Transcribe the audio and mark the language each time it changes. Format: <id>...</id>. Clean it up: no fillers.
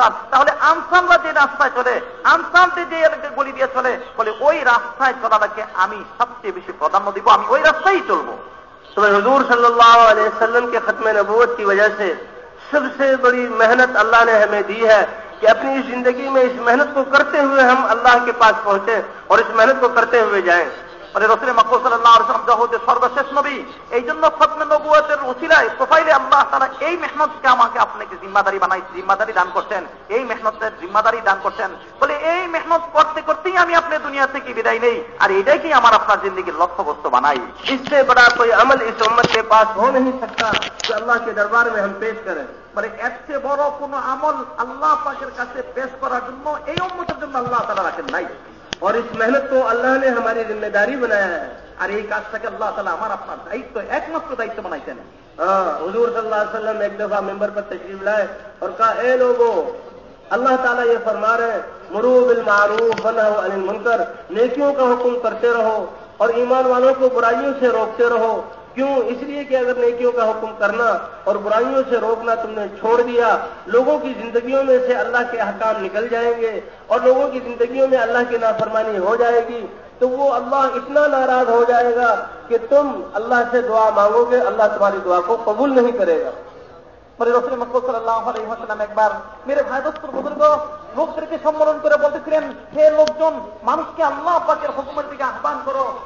<bn>তাহলে আনসাররা যে রাস্তায় চলে, আনসারদের যে গলি দিয়ে চলে, বলে ওই রাস্তায় চলাটাকে আমি সবচেয়ে বেশি प्राधान्य দিব, আমি ওই রাস্তায় চলবো।</bn> <hi>तो हुजूर सल्लल्लाहु अलैहि वसल्लम के खत्म नबूवत की वजह से सबसे बड़ी मेहनत अल्लाह ने हमें दी है कि अपनी इस जिंदगी में इस मेहनत को करते हुए हम अल्लाह के पास पहुंचे और इस मेहनत को करते हुए जाएं।</hi> <bn>বলে রাসূল মকবুল সাল্লাল্লাহু আলাইহি ওয়াসাল্লাম জগতের সর্বশেষ নবী, এই জন্য খতমে নবুয়তের উসিলায় প্রোফাইলে আল্লাহ তাআলা এই মেহনতকে আমাকে আপনাকে জিম্মাদারি দান করতেন, এই মেহনতের জিম্মাদারি দান করতেন। বলে এই মেহনত করতে করতেই আমি আপনার দুনিয়া থেকে বিদায় নেই আর এটাই কি আমার আপনার জিন্দেগির লক্ষ্যবস্তু বানাই।</bn> <hi>इससे बड़ा कोई अमल इस उम्मत के पास हो नहीं सकता कि अल्लाह के दरबार में हम पेश करें।</hi> <bn>বলে এর চেয়ে বড় কোনো আমল আল্লাহ পাকের কাছে পেশ করার জন্য এই উম্মতের জন্য আল্লাহ তাআলা রাখেন নাই।</bn> <hi>और इस मेहनत को अल्लाह ने हमारी जिम्मेदारी बनाया है।</hi> <bn>আর এই কাজটাকে আল্লাহ তাআলা আমার আপনার দায়িত্ব, একমাত্র দায়িত্ব বানাইছেন।</bn> <hi>हुजूर सल्लल्लाहु अलैहि वसल्लम एक दफा मिंबर पर तशरीफ लाए और कहा, ए लोगों, अल्लाह ताला ये फरमा रहे</hi> <ar>मुरू बिल मारूफ व नहू अनिल मुनकर,</ar> <hi>नेकियों का हुक्म करते रहो और ईमान वालों को बुराइयों से रोकते रहो। क्यों? इसलिए कि अगर नेकियों का हुक्म करना और बुराइयों से रोकना तुमने छोड़ दिया, लोगों की जिंदगियों में से अल्लाह के अहकाम निकल जाएंगे और लोगों की जिंदगियों में अल्लाह की नाफरमानी हो जाएगी, तो वो अल्लाह इतना नाराज हो जाएगा कि तुम अल्लाह से दुआ मांगोगे, अल्लाह तुम्हारी दुआ को कबूल नहीं करेगा।</hi> <bn>বলে রাসূল মকবুল সাল্লাল্লাহু আলাইহি ওয়াসাল্লাম একবার মেরে ভাই দোস্তর বুজুর্গ লোকদেরকে সম্বোধন করে বলতেছিলেন, হে লোকজন, মানুষকে আল্লাহ পাকের হুকুমের দিকে আহ্বান করো,</bn>